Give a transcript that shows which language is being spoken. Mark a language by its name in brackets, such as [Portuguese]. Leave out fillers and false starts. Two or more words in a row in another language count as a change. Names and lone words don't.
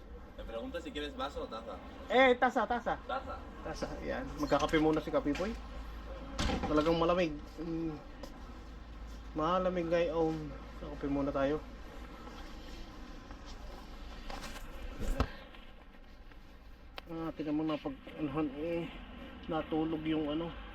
[Spanish] Me pregunta si quieres vaso o taza. [Filipino] Tasa. [Spanish] Taza. [Filipino] Tasa, yan. Magkakape muna si Kapiboy. Talagang malamig. Malamig ngayon. Kape muna tayo. Tingnan mo na pag anuhan natulog yung ano.